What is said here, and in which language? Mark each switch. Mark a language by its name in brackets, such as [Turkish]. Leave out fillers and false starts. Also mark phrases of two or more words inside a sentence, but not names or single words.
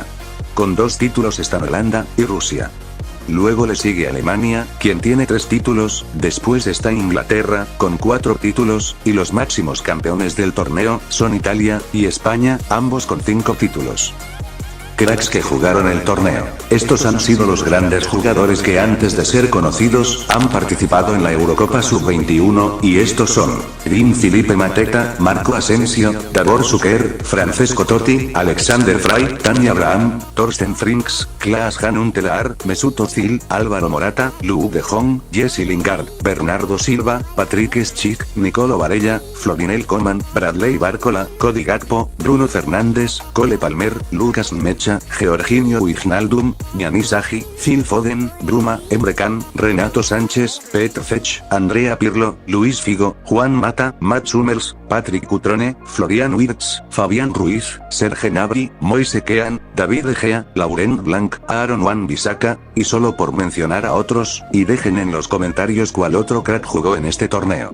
[Spanish] Con 2 títulos están Holanda y Rusia. Luego le sigue Alemania, quien tiene 3 títulos, después está Inglaterra, con 4 títulos, y los máximos campeones del torneo son Italia y España, ambos con 5 títulos. Cracks que jugaron el torneo. Estos han sido los grandes jugadores que antes de ser conocidos, han participado en la Eurocopa Sub-21, y estos son: Jean-Philippe Mateta, Marco Asensio, Davor Suker, Francesco Totti, Alexander Frey, Tammy Abraham, Thorsten Frings, Klaas-Jan Huntelaar, Mesut Özil, Álvaro Morata, Luuk de Jong, Jesse Lingard, Bernardo Silva, Patrick Schick, Nicolo Varela, Florinel Koeman, Bradley Barcola, Cody Gakpo, Bruno Fernández, Cole Palmer, Lucas Mecha, Georginio Wijnaldum, Giannis Agi, Phil Foden, Bruma, Emre Can, Renato Sánchez, Petr Cech, Andrea Pirlo, Luis Figo, Juan Mata, Mats Hummels, Patrick Cutrone, Florian Wirtz, Fabián Ruiz, Serge Gnabry, Moise Kean, David De Gea, Laurent Blanc, Aaron Wan-Bissaka, y solo por mencionar a otros, y dejen en los comentarios cuál otro crack jugó en este torneo.